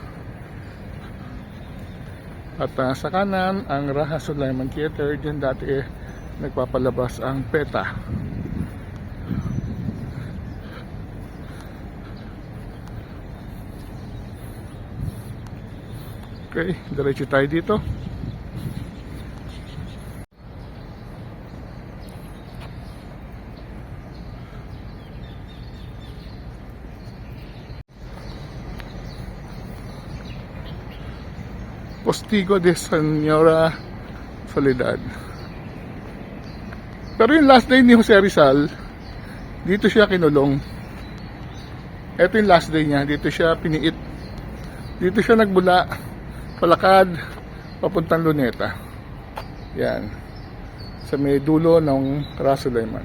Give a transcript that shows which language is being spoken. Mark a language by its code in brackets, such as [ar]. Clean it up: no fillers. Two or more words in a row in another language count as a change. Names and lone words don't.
[tl] At sa kanan, ang Raha Sulaiman Theater. Diyan dati nagpapalabas ang PETA. Okay, diretso tayo dito. [es] Postigo de Señora Soledad. [tl] Pero yung [en] last day [tl] ni Jose Rizal, dito siya kinulong. Ito yung [en] last day [tl] niya, dito siya piniit. Dito siya nagbula, palakad, papuntang Luneta. Yan. Sa may dulo ng Raha Sulaiman.